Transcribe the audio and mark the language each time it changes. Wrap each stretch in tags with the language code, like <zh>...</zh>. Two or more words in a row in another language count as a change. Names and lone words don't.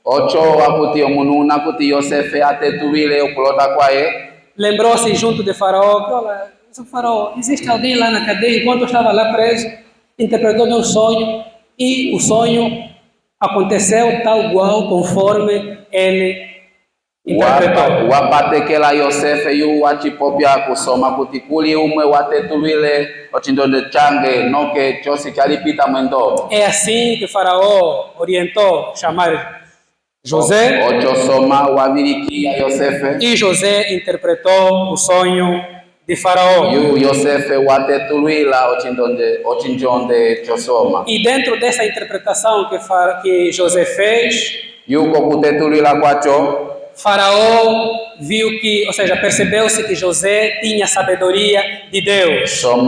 <pt>lembrou-se junto de Faraó que, olha, Faraó, existe alguém lá na cadeia, enquanto eu estava lá preso, interpretou meu sonho, e o sonho aconteceu tal qual conforme ele interpretou.</pt> <cjk>Wapatekela Yosef yu wachipopya kusoma kutikuli umwe watetulile ochindonde change noke chosi chalipita mwendo.</cjk> <pt>É assim que Faraó orientou chamar José. E José interpretou o sonho de Faraó. E dentro dessa interpretação que José fez, Faraó viu que, ou seja, percebeu-se que José tinha sabedoria de Deus.</pt>